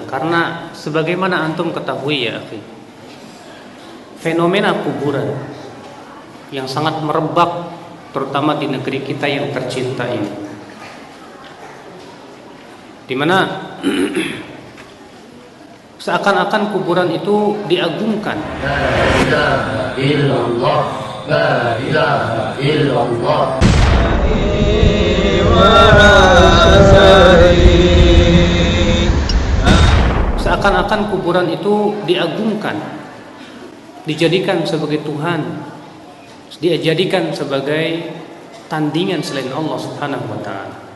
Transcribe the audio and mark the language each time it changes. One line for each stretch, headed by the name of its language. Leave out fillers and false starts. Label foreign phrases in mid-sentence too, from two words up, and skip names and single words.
Indonesian: Karena sebagaimana antum ketahui
Arabic: يا أخي,
Indonesian: fenomena kuburan yang sangat merebak terutama di negeri kita yang tercinta ini, di mana seakan-akan kuburan itu diagungkan.
Arabic: لا إله إلا الله، لا إله إلا الله.
Indonesian: Seakan-akan kuburan itu diagungkan, dijadikan sebagai Tuhan, dijadikan sebagai tandingan selain Allah
Arabic: سبحانه وتعالى.